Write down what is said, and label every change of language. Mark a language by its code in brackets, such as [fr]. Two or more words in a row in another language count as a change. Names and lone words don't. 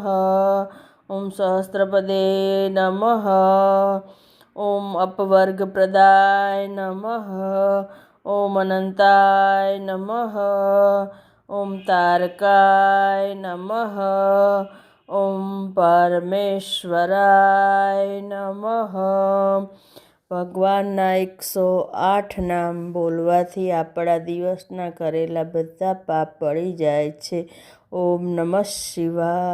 [sa] ॐ सहस्रपदे नमः। ॐ अपवर्गप्रदाय नमः। ॐ अनन्ताय नमः। ॐ तारकाय नमः। ॐ परमेश्वराय नमः। [gu] ભગવાનના 108 નામ બોલવાથી આપણા દિવસના કરેલા બધા પાપ બળી જાય છે. [sa] ओम नमः शिवाय.